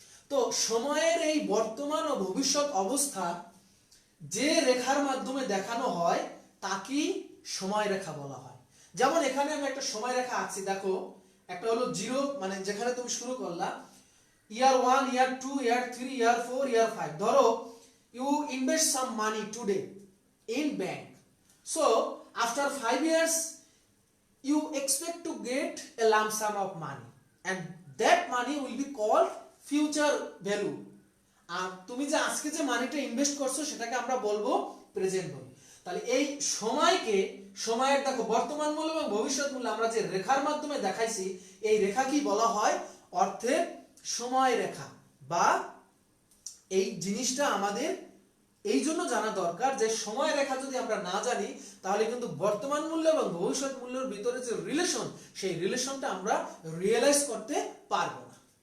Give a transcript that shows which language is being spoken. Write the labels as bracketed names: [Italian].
[Bangla] তো সময়ের এই বর্তমান ও ভবিষ্যৎ অবস্থা যে রেখার মাধ্যমে দেখানো হয় তাকেই সময় রেখা বলা হয়। যেমন এখানে আমি একটা সময় রেখা আঁকছি, দেখো একটা হলো জিরো, মানে যেখানে তুমি শুরু করলা, ইয়ার 1, ইয়ার 2, ইয়ার 3, ইয়ার 4, ইয়ার 5। ধরো [English] you invest some money today in bank, so after 5 years you expect to get a lump sum of money and that money will be called future value. [Bangla] আর তুমি যে আজকে যে মানিটা ইনভেস্ট করছো সেটাকে আমরা বলবো প্রেজেন্ট ভ্যালু। তাহলে এই সময়কে, সময়ের দেখো বর্তমান মূল্য এবং ভবিষ্যৎ মূল্য আমরা যে রেখার মাধ্যমে দেখাইছি, এই রেখা কি বলা হয়, অর্থের সময় রেখা। বা এই জিনিসটা আমাদের এই জন্য জানা দরকার যে সময় রেখা যদি আমরা না জানি তাহলে কিন্তু বর্তমান মূল্য এবং ভবিষ্যৎ মূল্যের ভিতরে যে রিলেশন, সেই রিলেশনটা আমরা রিয়েলাইজ করতে পারবো না।